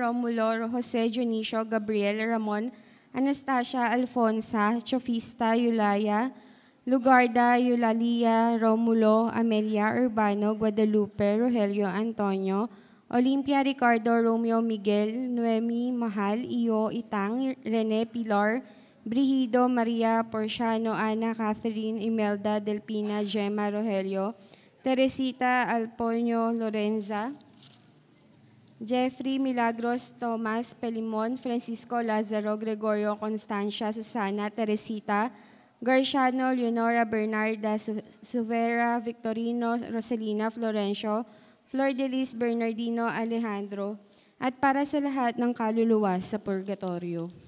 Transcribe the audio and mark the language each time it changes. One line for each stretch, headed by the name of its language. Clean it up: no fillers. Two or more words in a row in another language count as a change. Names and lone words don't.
Filipino: Romulo, Jose Dionisio, Gabriel, Ramon, Anastasia, Alfonsa, Chofista, Yulaya, Lugarda, Eulalia, Romulo, Amelia, Urbano, Guadalupe, Rogelio, Antonio, Olympia, Ricardo, Romeo, Miguel, Noemi, Mahal, Iyo, Itang, Rene, Pilar, Brigido, Maria, Porciano, Ana, Catherine, Imelda, Delpina, Gemma, Rogelio, Teresita, Alponio, Lorenza, Jeffrey, Milagros, Thomas, Pelimon, Francisco, Lazaro, Gregorio, Constancia, Susana, Teresita, Garciano, Leonora, Bernarda, Suvera, Victorino, Rosalina, Florencio, Flor de Lis, Bernardino, Alejandro, at para sa lahat ng kaluluwa sa purgatorio.